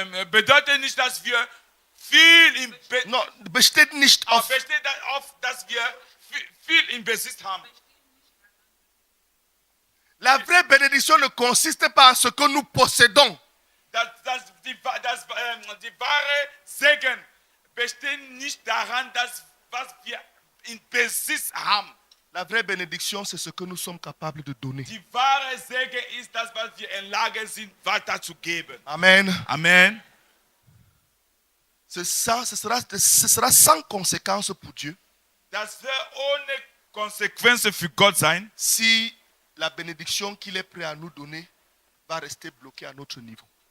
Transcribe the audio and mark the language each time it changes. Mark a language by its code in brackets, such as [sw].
[de] bedeutet nicht, dass wir viel im non, besteht nicht auf, besteht darauf, dass wir viel im Besitz haben. [fr] la vraie bénédiction ne consiste pas à ce que nous possédons, [de] Die wahre Segen besteht nicht daran, dass was wir in Besitz haben. [fr] la vraie bénédiction c'est ce que nous sommes capables de donner. [de] Die wahre Segen ist das, was wir in Lage sind, weiterzugeben. Amen. Amen. [fr] Ce sera sans conséquence pour Dieu [de] Das wird ohne Konsequenzen für Gott sein, [fr] si la bénédiction qu'il est prêt à nous donner va rester bloquée à notre niveau.